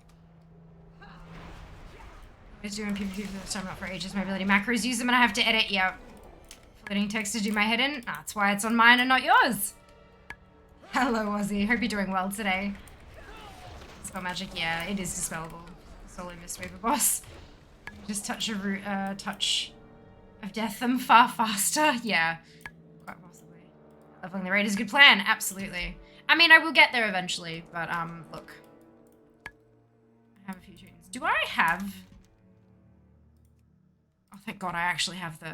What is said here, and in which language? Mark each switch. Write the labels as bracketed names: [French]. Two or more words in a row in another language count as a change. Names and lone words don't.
[English] I was doing PvP for the first time, not for ages. My ability macros, use them and I have to edit. Yep. Floating text to do my head in. That's why it's on mine and not yours. Hello, Ozzy. Hope you're doing well today. Spell magic, yeah, it is dispellable. Solo Mistweaver boss. Just touch of death them far faster. Yeah, quite possibly. Leveling the raid is a good plan. Absolutely. I mean, I will get there eventually, but look. I have a few tunes. Do I have? Oh, thank God, I actually have the.